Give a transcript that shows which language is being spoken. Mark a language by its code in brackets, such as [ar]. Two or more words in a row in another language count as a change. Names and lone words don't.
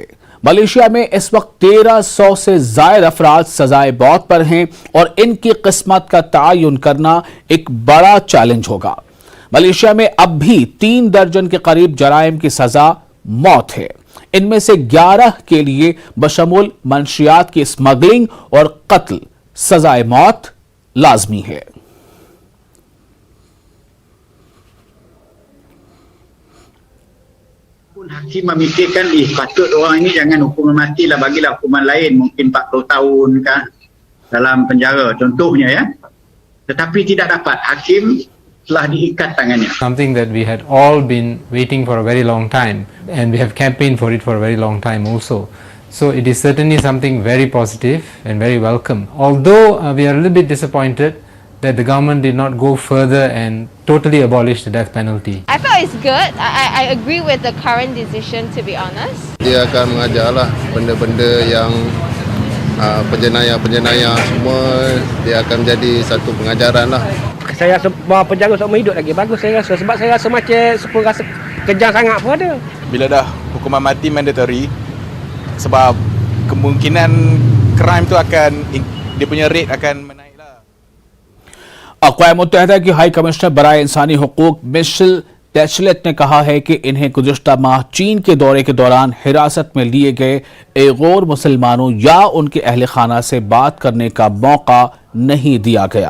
[ur] ملائیشیا میں اس وقت 1300 سے زیادہ افراد سزائے موت پر ہیں اور ان کی قسمت کا تعین کرنا ایک بڑا چیلنج ہوگا. ملائیشیا میں اب بھی 3 درجن کے قریب جرائم کی سزا موت ہے. ان میں سے 11 کے لیے بشمول منشیات کی اسمگلنگ اور قتل سزائے موت لازمی ہے. [ms] Hakim memikirkan patut orang ini jangan hukuman mati lah, bagilah hukuman lain mungkin 40 tahun kan dalam penjara contohnya ya, tetapi tidak dapat. Hakim telah diikat tangannya. [en] Something that we had all been waiting for a very long time, and we have campaigned for it for a very long time also. So it is certainly something very positive and very welcome. Although we are a little bit disappointed that the government did not go further and totally abolish the death penalty. I felt it's good. I agree with the current decision, to be honest. [ms] Dia akan mengajarlah benda-benda yang penjenayah-penjenayah semua, dia akan menjadi satu pengajaran lah. Saya rasa bahawa penjara seumur hidup lagi bagus, saya rasa, sebab saya rasa macam rasa kejam sangat pun ada. Bila dah hukuman mati mandatory, sebab kemungkinan crime tu akan, dia punya rate akan menaik lah. [ur] اقوام متحدہ کی [en] High Commissioner [ur] برائے انسانی حقوق مشیل بیچلیٹ نے کہا ہے کہ انہیں گزشتہ ماہ چین کے دورے کے دوران حراست میں لیے گئے ایغور مسلمانوں یا ان کے اہل خانہ سے بات کرنے کا موقع نہیں دیا گیا.